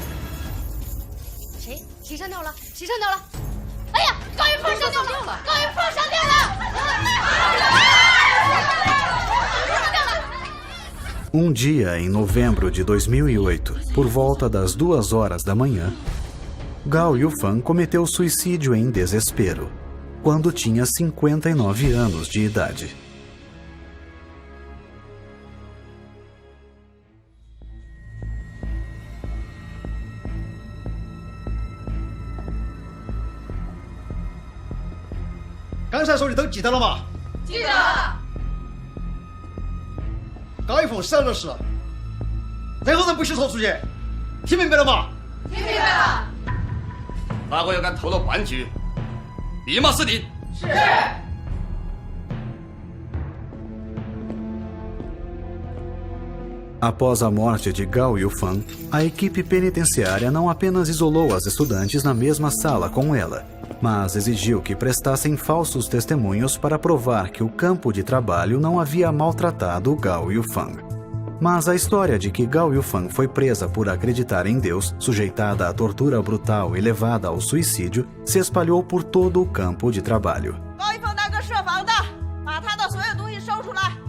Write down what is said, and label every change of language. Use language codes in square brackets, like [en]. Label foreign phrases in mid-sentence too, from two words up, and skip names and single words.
[zh] 谁？谁上吊了？谁上吊了？ 哎呀，高云凤上吊了！高云凤上吊了！ [pt] Um dia em novembro de 2008, por volta das 2 horas da manhã, Gao Yufan cometeu suicídio em desespero, quando tinha 59 anos de idade. [zh] 刚才说的都记得了吗？记得了。高一凤死了是，任何人不许说出去，听明白了吗？听明白了。哪个要敢透露半句，立马死定。是。 [pt] Após a morte de Gao Yufan, a equipe penitenciária não apenas isolou as estudantes na mesma sala com ela, mas exigiu que prestassem falsos testemunhos para provar que o campo de trabalho não havia maltratado Gao Yufan. Mas a história de que Gao Yufan foi presa por acreditar em Deus, sujeitada à tortura brutal e levada ao suicídio, se espalhou por todo o campo de trabalho. [zh] 高一凤大哥设防的，把他的所有东西收出来。